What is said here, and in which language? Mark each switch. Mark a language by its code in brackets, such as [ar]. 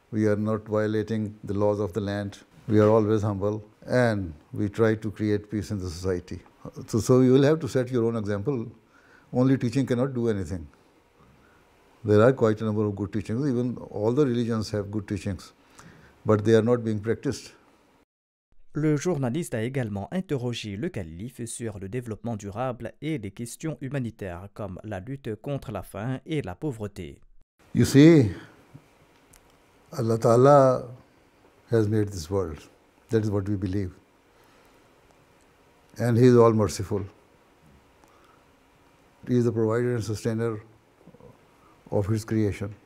[en] We are not violating the laws of the land. We are always humble, and we try to create peace in the society. So you will have to set your own example. Only teaching cannot do anything. There are quite a number of good teachings. Even all the religions have good teachings, but they are not being practiced. [fr] Le journaliste a également interrogé le calife sur le développement durable et les questions humanitaires comme la lutte contre la faim et la pauvreté. [en] You see, Allah Ta'ala has made this world. That is what we believe. And He is all merciful. He is the provider and sustainer of His creation.